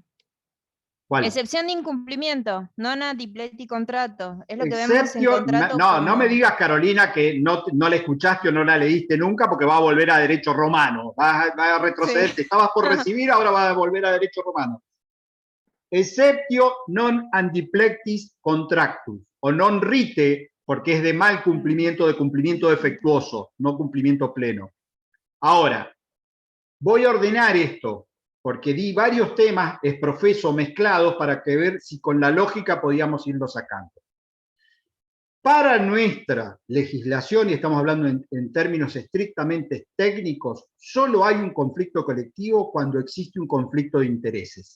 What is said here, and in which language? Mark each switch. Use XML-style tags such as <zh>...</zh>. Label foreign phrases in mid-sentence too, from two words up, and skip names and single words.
<es>¿Cuál? Excepción de incumplimiento,</es> <la>non adiplecti contrato.</la> <es>Es lo que vemos en Exceptio, contrato. no me digas, Carolina, que no la escuchaste o no la leíste nunca porque va a volver a derecho romano. Va a retroceder, Sí. te estabas por recibir, ahora va a volver a derecho romano.</es> <la>Exceptio non andiplectis contractus, o non rite,</la> <es>porque es de mal cumplimiento, de cumplimiento defectuoso, no cumplimiento pleno. Ahora, voy a ordenar esto, porque di varios temas exprofeso mezclados para que ver si con la lógica podíamos irlo sacando. Para nuestra legislación, y estamos hablando en términos estrictamente técnicos, solo hay un conflicto colectivo cuando existe un conflicto de intereses.</es>